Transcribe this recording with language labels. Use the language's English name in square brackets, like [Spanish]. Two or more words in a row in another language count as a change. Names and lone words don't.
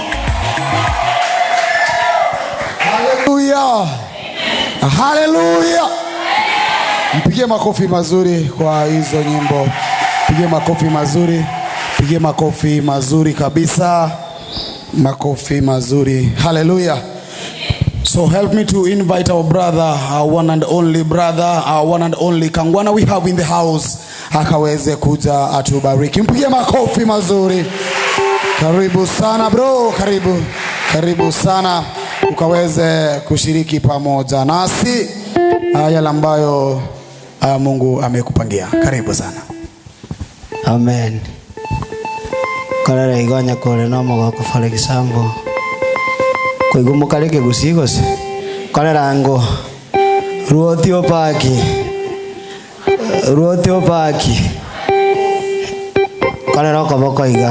[Swahili] Haleluya. Haleluya. Mpigie makofi mazuri kwa hizo nyimbo. Pigie makofi mazuri. Pigie makofi mazuri kabisa. Makofi mazuri. Haleluya. [English] So help me to invite our brother, our one and only brother, our one and only Kangwana we have in the house. [Swahili] Akaweze kuja atubariki. Mpigie makofi mazuri. Karibu sana bro, karibu. Karibu sana ukaweze kushiriki pamoja nasi yale ambayo Mungu amekupangia. Karibu sana. Amen. [Gusii] Kalera igonya kore no mogo kufale kisambo. Kuigumukaleke gusigose. Kalera ngo. Ruoti opaki. Ruoti opaki. Kalera kaboko iga.